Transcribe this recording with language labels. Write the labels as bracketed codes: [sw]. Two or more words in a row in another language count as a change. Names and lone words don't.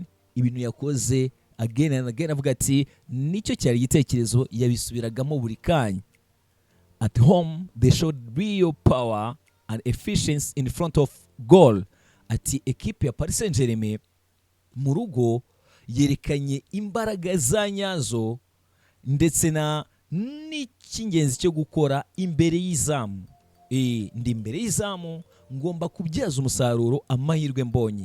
[rw] Ibintu yakoze [en] again and again, [rw] avuga ati nicyo cyari igitekerezo, yabisubiragamo buri kanya. [en] At home they showed real power and efficiency in front of goal. [rw] Ati ekipe ya Paris Saint-Germain mu rugo yerekanye imbaraga za nyazo ndetse na n'icyingenzi cyo gukora imbere y'izamu. Ndi imbere y'izamu ngomba kubyaza umusaruro amahirwe mbonye.